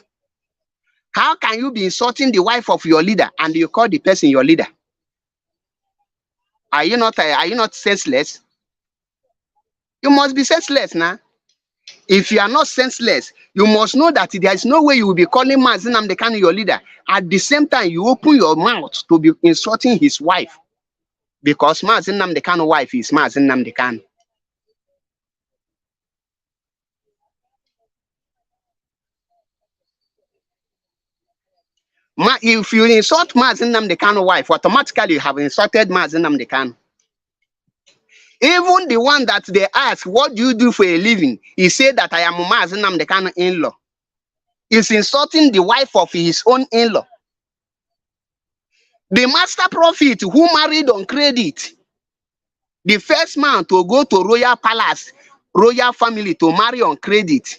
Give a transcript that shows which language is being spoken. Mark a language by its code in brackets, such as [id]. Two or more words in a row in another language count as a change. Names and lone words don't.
[en] How can you be insulting the wife of your leader and you call the person your leader? Are you not senseless? You must be senseless now. If you are not senseless, you must know that there is no way you will be calling Mazi Nnamdi Kanu your leader. At the same time, you open your mouth to be insulting his wife. Because Mazi Nnamdi Kanu wife is Mazi Nnamdi Kanu. If you insult Mazi Nnamdi Kanu wife, automatically you have insulted Mazi Nnamdi Kanu. Even the one that they ask, what do you do for a living? He said that I am Mazi Nnamdi Kanu in-law. He's insulting the wife of his own in-law. The master prophet who married on credit, the first man to go to royal palace, royal family to marry on credit.